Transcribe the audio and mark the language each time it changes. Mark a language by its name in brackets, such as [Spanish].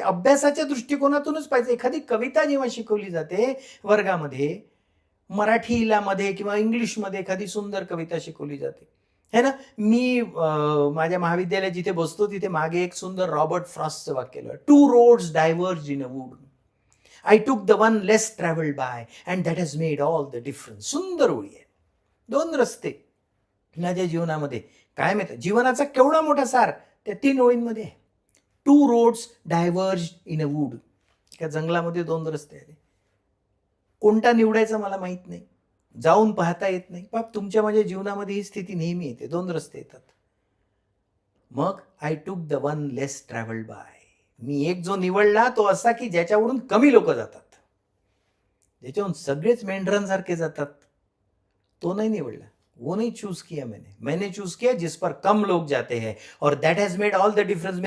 [Marathi] अभ्यासाच्या दृष्टिकोनातूनच पाहिजे. एखादी कविता जेव्हा शिकवली जाते वर्गामध्ये, मराठीला मध्ये किंवा इंग्लिशमध्ये एखादी सुंदर कविता शिकवली जाते है ना. मी माझ्या महाविद्यालयात जिथे बसतो तिथे मागे एक सुंदर रॉबर्ट फ्रॉस्टचं वाक्य लिहिलं, [English] 2 roads diverged in a wood. I took the one less traveled by and that has made all the difference. [Marathi] सुंदर ओळी आहे. 2 रस्ते माझ्या जीवनामध्ये. काय माहिती जीवनाचा केवढा मोठा सार त्या 3 ओळींमध्ये आहे. [English] 2 roads diverged in a wood. [Marathi] त्या जंगलामध्ये 2 रस्ते आले. कोणता निवडायचा मला माहित नाही, जाऊन पाहता येत नाही. बाप तुमच्या माझ्या जीवनामध्ये ही स्थिती नेहमी येते. 2 रस्ते येतात. मग [English] I took the one less travelled by. [Marathi] मी एक जो निवडला तो असा की ज्याच्यावरून कमी लोक जातात, ज्याच्यावरून सगळेच मेंढरांसारखे जातात, तो नहीं निवडला. [Hindi] वो नहीं चूज किया मैंने चूज किया जिस पर कम लोग जाते हैं और [English] That has made all the difference.